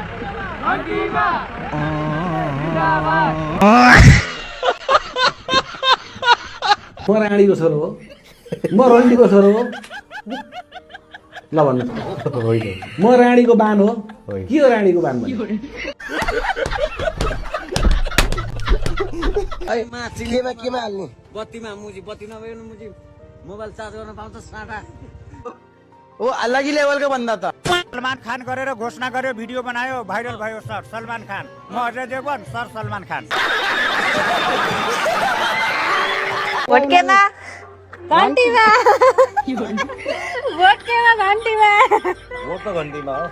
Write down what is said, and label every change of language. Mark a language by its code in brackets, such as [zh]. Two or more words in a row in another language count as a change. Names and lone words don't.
[ne] म रानीको छोरो हो, म रन्डीको छोरो हो। ल भन्नु म रानीको बान हो। के हो रानीको बान भन्ने? चिलेमा केमा हाल्ने? बत्तीमा मुजी, बत्ती नभए मुजी मोबाइल चार्ज गर्न पाउँछ साटा। [hi] वो अलग ही लेवल का बंदा था। [ne] सलमान खान गरेर घोषणा गर्यो, भिडियो बनायो, भाइरल भयो। सर सलमान खान, म अजय देवगन, सर सलमान खान। भोट केमा? घन्टीमा। भोट केमा? घन्टीमा। भोट त घन्टीमा हो।